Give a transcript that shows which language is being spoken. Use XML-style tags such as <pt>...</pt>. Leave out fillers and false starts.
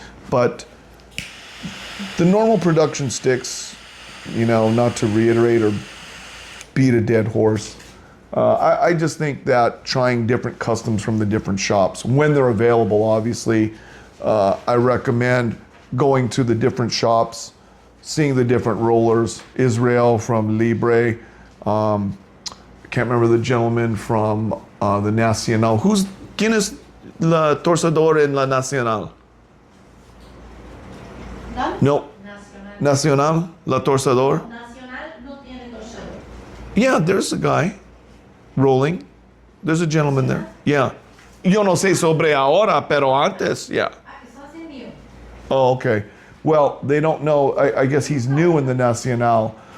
<en>But the normal production sticks, not to reiterate or beat a dead horse, I just think that trying different customs from the different shops, when they're available, obviously, I recommend going to the different shops, seeing the different rollers. Israel from Libre, I can't remember the gentleman from the Nacional.</en> <es>¿Quién es la torcedor en la Nacional? No. Nacional, la torcedor. Nacional no tiene torcedor.</es> <en>Yeah, there's a guy rolling. There's a gentleman there. Yeah.</en> <es>Yo no sé sobre ahora, pero antes, yeah.</es> <en>Oh, okay. Well, they don't know. I guess he's new in the Nacional.</en>